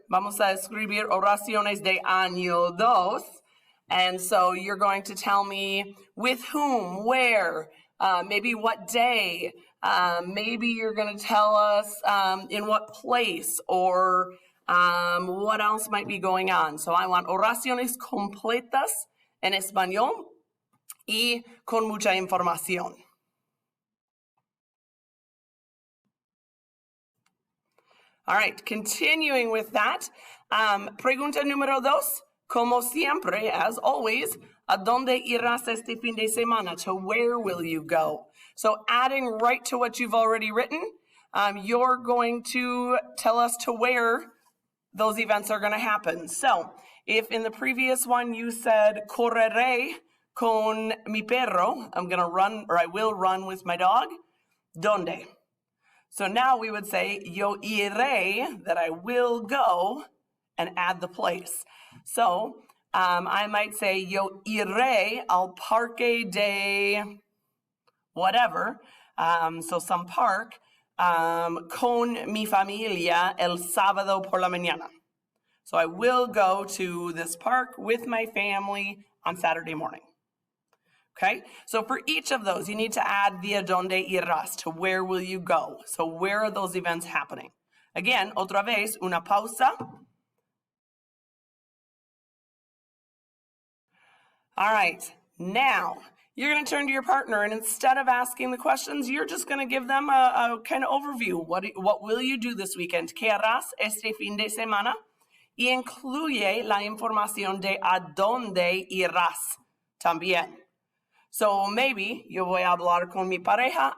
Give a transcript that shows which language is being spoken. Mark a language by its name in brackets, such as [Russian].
[Spanish] Vamos a escribir oraciones de año 2, [English] and so you're going to tell me with whom, where, maybe what day, Maybe you're going to tell us in what place or what else might be going on. So I want [Spanish] oraciones completas en español y con mucha información. [English] All right, continuing with that. [Spanish] Pregunta número 2. Como siempre, [English] as always, [Spanish] ¿a dónde irás este fin de semana? [English] To where will you go? So adding right to what you've already written, you're going to tell us to where those events are going to happen. So if in the previous one you said, [Spanish] correré con mi perro, [English] I'm going to run, or I will run with my dog, [Spanish] ¿dónde? [English] So now we would say, [Spanish] yo iré, [English] that I will go, and add the place. So I might say, [Spanish] yo iré al parque de [English] whatever, so some park, [Spanish] con mi familia el sábado por la mañana. [English] So I will go to this park with my family on Saturday morning. Okay, so for each of those, you need to add the [Spanish] a dónde irás, [English] to where will you go. So where are those events happening? Again, [Spanish] otra vez, una pausa. [English] All right, now you're going to turn to your partner, and instead of asking the questions, you're just going to give them a kind of overview. What will you do this weekend? [Spanish] ¿Qué harás este fin de semana? Y incluye la información de a dónde irás también. [English] So maybe [Spanish] yo voy a hablar con mi pareja.